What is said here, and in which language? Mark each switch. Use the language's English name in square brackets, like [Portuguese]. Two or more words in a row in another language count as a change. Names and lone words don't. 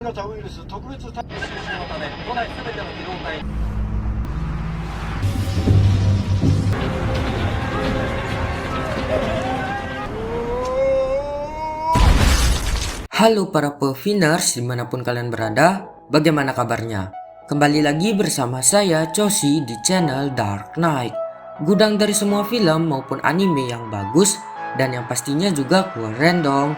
[Japanese] 型ウイルス特別対応のため、都内すべての機動隊。 [Indonesian] Halo para peviners dimanapun kalian berada, bagaimana kabarnya? Kembali lagi bersama saya Choshi di channel Dark Knight, gudang dari semua film maupun anime yang bagus dan yang pastinya juga keren dong.